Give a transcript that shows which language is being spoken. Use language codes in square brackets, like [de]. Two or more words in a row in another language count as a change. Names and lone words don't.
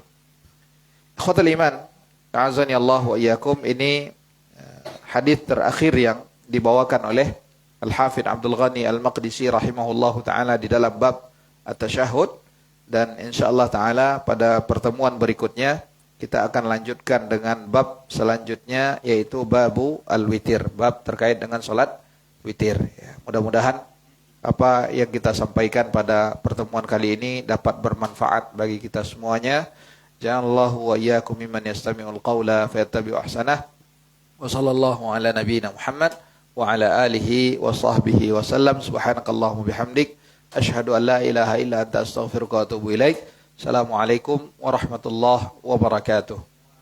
[ar] إخوة الإيمان أعزني الله وإياكم, [id] ini hadis terakhir yang dibawakan oleh Al-Hafidz Abdul Ghani Al-Maqdisi [ar] رحمه الله تعالى [id] di dalam bab at-tasyahud, dan [ar] إن شاء الله تعالى [id] pada pertemuan berikutnya kita akan lanjutkan dengan bab selanjutnya, yaitu [ar] باب الوتر, [id] bab terkait dengan salat witir. Mudah-mudahan apa yang kita sampaikan pada pertemuan kali ini dapat bermanfaat bagi kita semuanya. [ar] جعل الله وإياكم ممن يستمع القول فيتبع أحسنه. وصلى الله على نبينا محمد وعلى آله وصحبه وسلم. سبحانك اللهم بحمدك أشهد أن لا إله إلا أنت أستغفرك وأتوب إليك. السلام عليكم ورحمة الله وبركاته.